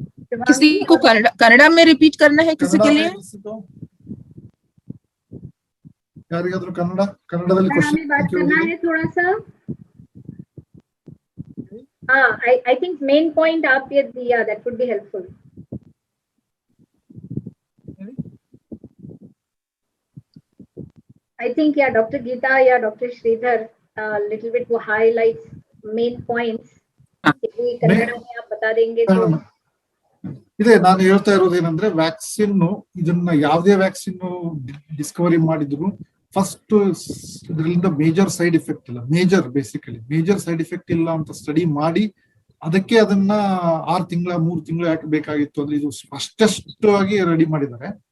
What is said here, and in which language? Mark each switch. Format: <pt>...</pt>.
<hi>किसी को कन्नड़ा में रिपीट करना है किसी के लिए?</hi> <kn>ಯಾರಿಗಾದ್ರೂ ಕನ್ನಡದಲ್ಲಿ</kn> <hi>हमें बात करना है थोड़ा सा।</hi> <en>हाँ, I think main point</en> <hi>आप ये दिया,</hi> <en>that would be helpful. I think yeah, Dr. Geeta या Dr. Sridhar little bit वो highlights main points.</en> <hi>कन्नड़ में आप बता देंगे तो</hi> <kn>ಇದೆ ನಾನು ಹೇಳ್ತಾ ಇರೋದೇನಂದ್ರೆ ವ್ಯಾಕ್ಸಿನ್ ಇದನ್ನ ಯಾವುದೇ ವ್ಯಾಕ್ಸಿನ್ ಡಿಸ್ಕವರಿ ಮಾಡಿದ್ರು ಫಸ್ಟ್ ಇದರಿಂದ ಮೇಜರ್ ಸೈಡ್ ಎಫೆಕ್ಟ್ ಇಲ್ಲ, ಮೇಜರ್ ಸೈಡ್ ಎಫೆಕ್ಟ್ ಇಲ್ಲ ಅಂತ ಸ್ಟಡಿ ಮಾಡಿ ಅದಕ್ಕೆ ಅದನ್ನ 6 ತಿಂಗಳ 3 ತಿಂಗಳು ಯಾಕೆ ಬೇಕಾಗಿತ್ತು ಅಂದ್ರೆ ಇದು ಸ್ಪಷ್ಟವಾಗಿ ರೆಡಿ ಮಾಡಿದ್ದಾರೆ.</kn>